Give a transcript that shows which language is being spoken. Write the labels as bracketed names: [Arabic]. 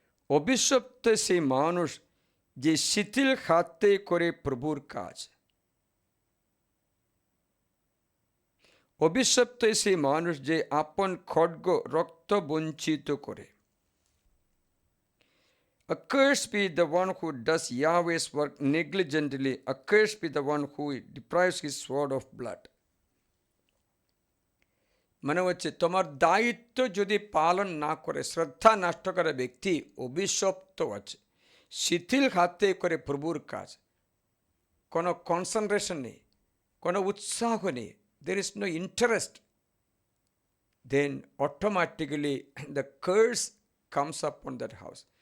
[Bangla] অভিশপ্ত সেই মানুষ যে শিথিল হাতে করে প্রভুর কাজ, অভিশপ্ত সেই মানুষ যে আপন খড়গ রক্ত বঞ্চিত করে। [English] Accursed be the one who does Yahweh's work negligently. Accursed be the one who deprives his sword of blood. [Bangla] মানে হচ্ছে তোমার দায়িত্ব যদি পালন না করে শ্রদ্ধা নষ্ট করে ব্যক্তি অভিশপ্ত আছে। শিথিল হাতে করে প্রভুর কাজ, কোনো কনসেন্ট্রেশন নেই, কোনো উৎসাহ নেই, [English] There is no interest, then automatically the curse comes up on that house.